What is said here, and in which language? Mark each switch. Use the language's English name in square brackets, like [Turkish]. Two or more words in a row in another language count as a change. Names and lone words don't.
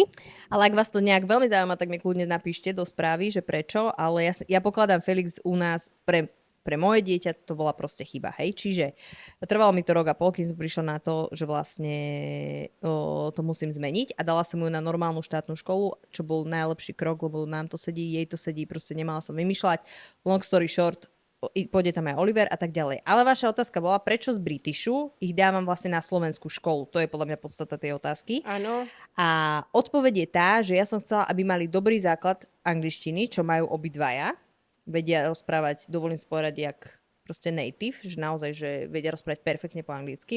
[Slovak] Ale ak vás to nejak veľmi zaujíma, tak mi kľudne napíšte do správy, že prečo, ale ja pokladám Felix u nás pre moje dieťa, to bola proste chyba, hej. Čiže trvalo mi to rok a pol, kým som prišla na to, že vlastne to musím zmeniť a dala som ju na normálnu štátnu školu, čo bol najlepší krok, lebo nám to sedí, jej to sedí, proste nemala som vymýšľať. [English] Long story short, [Slovak] pôjde tam aj Oliver a tak ďalej. Ale vaša otázka bola, prečo z Britishu ich dávam vlastne na slovenskú školu. To je podľa mňa podstata tej otázky. Áno. A odpoveď je tá, že ja som chcela, aby mali dobrý základ angličtiny, čo majú obidvaja. Vedia rozprávať, dovolím spovedať, jak proste native, že naozaj, že vedia rozprávať perfektne po anglicky.